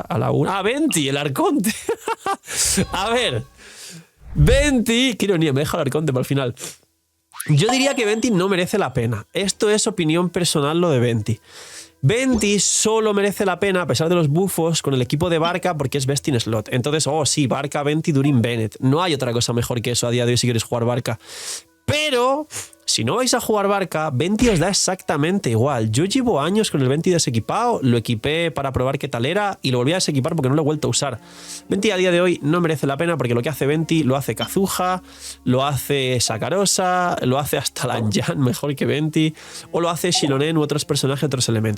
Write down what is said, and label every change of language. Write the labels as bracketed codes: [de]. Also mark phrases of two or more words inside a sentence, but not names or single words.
[es] A la una. ¡Ah, Venti, el Arconte! A ver, Venti, qué ironía, me he dejado el Arconte para el final. Yo diría que Venti no merece la pena. Esto es opinión personal, lo de Venti. Venti solo merece la pena, a pesar de los buffos, con el equipo de Barca, porque es [en] best in slot. [es] Entonces, oh sí, Barca, Venti, Durin, Bennett. No hay otra cosa mejor que eso a día de hoy si quieres jugar Barca. Pero, si no vais a jugar Barca, Venti os da exactamente igual. Yo llevo años con el Venti desequipado, lo equipé para probar qué tal era y lo volví a desequipar porque no lo he vuelto a usar. Venti a día de hoy no merece la pena porque lo que hace Venti lo hace Kazuha, lo hace Sakarosa, lo hace hasta Lanyan mejor que Venti, o lo hace Shilonen u otros personajes, otros elementos.